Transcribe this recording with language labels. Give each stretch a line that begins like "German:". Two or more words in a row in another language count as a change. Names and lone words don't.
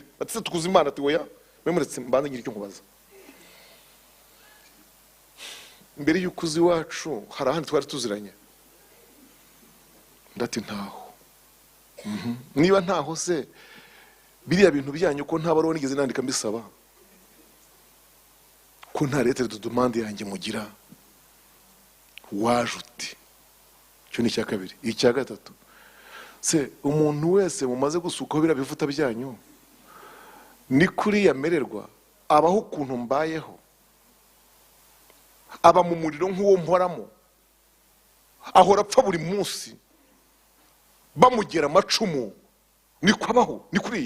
Kinyarwanda: Ati tukuza Imana, ati oya memuretse mbanze ngira icyo nkubaza. Mbere y'ukuzi wacu hari ahandi twari tuziranye? Ndati ntaho. Niba ntaho se, biriya bintu byanyu ko nta baruwa nigeze nandika mbisaba, ko nta
French: lettre de demande
Kinyarwanda: yanjye mugira, waje uti? Cyo ni icya kabiri. Icya gatatu, se umuntu wese mumaze gusukaho biriya bivuta byanyu, ni kuri yamererwa, abaho ukuntu mbayeho, aba mu muriro nk'uwo mporamo, ahora apfa buri munsi, bamugera amacumu, niko abaho, ni kuriya.